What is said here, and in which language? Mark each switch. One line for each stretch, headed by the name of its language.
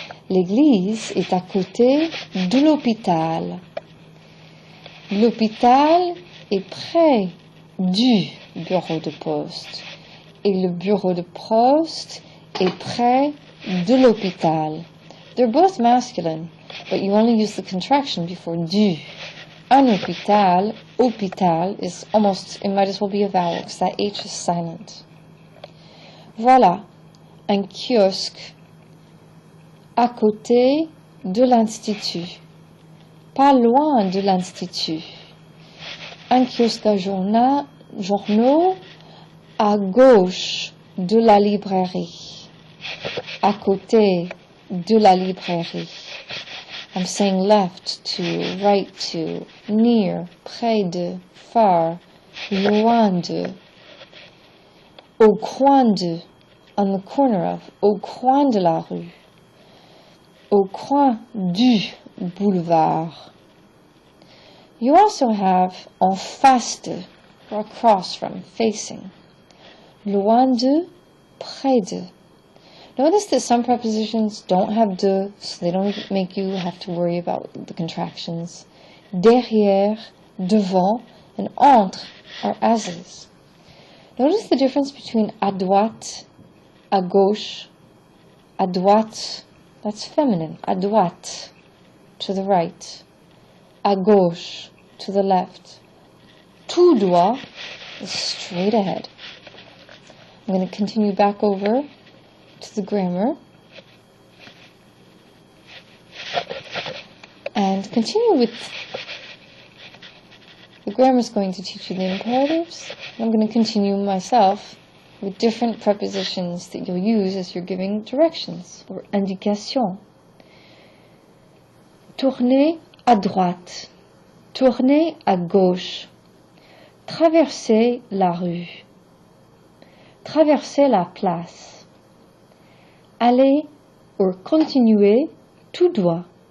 French: L'église est à côté de l'hôpital. L'hôpital est près du bureau de poste. Et le bureau de poste est près de l'hôpital.
English: They're both masculine, but you only use the contraction before du. Un hôpital, hôpital, is almost, it might as well be a vowel, because that H is silent.
French: Voilà, un kiosque à côté de l'institut, pas loin de l'institut. Un kiosque à journaux à gauche de la librairie, à côté de la librairie.
English: I'm saying left to, right to, near,
French: près de,
English: far,
French: loin de, au coin de,
English: on the corner of,
French: au coin de la rue, au coin du boulevard.
English: You also have en face de, or across from, facing, loin de, près de. Notice that some prepositions don't have de, so they don't make you have to worry about the contractions. Derrière, devant, and entre are as-is. Notice the difference between à droite, à gauche, à droite, that's feminine. À droite, to the right.
French: À gauche,
English: to the left. Tout droit is straight ahead. I'm going to continue back over to the grammar and continue with the grammar is going to teach you the imperatives. I'm going to continue myself with different prepositions that you'll use as you're giving directions or indications.
French: Tournez à droite, tournez à gauche, traversez la rue, traversez la place, allez or continuez tout droit.